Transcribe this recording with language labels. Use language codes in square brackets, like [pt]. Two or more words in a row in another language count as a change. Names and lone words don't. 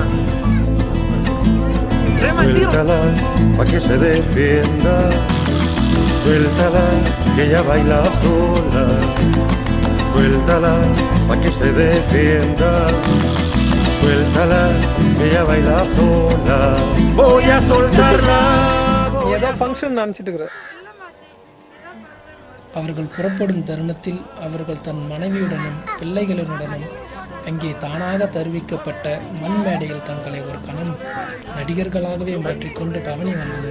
[es] Suéltala pa' que se defienda. Suéltala que ella baila sola. Suéltala pa' que se defienda. Suéltala que ella baila sola. Voy a soltarla. [ta] அவர்கள் புறப்படும் தருணத்தில் அவர்கள் தன் மனைவியுடனும் பிள்ளைகளுடனும் அங்கே தானாக தருவிக்கப்பட்ட மண் மேடையில் தங்களை ஒரு கணம் நடிகர்களாகவே மாற்றிக்கொண்டு பவனி வந்தனர்.